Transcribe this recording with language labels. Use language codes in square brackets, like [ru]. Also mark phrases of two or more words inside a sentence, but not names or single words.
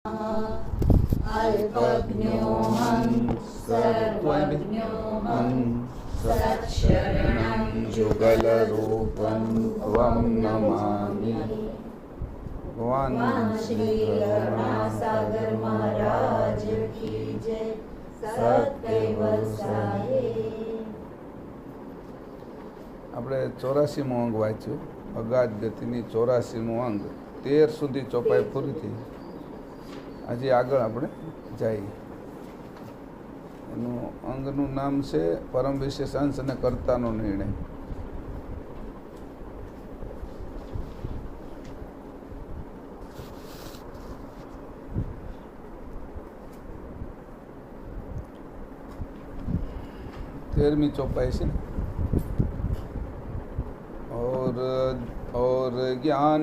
[sa] अल्पज्ञोऽहं सर्वज्ञोऽहं सत्शरणं जुगलरूपं त्वं नमामि। [hi] भगवान श्री करुणासागर महाराज की जय। [gu] સત્કૈવલ સાહેબ। આપણે 84મું અંગ વાંચ્યું, અગાધ ગતિની 84મું અંગ, 13 સુધી ચોપાઈ પૂરી થઈ। આજે આગળ આપણે જઈએ। એનું અંગનું નામ છે પરમ વિશેષ અંશ અને કર્તાનો નિર્ણય। [hi] तेरहवीं चौपाई से और ज्ञान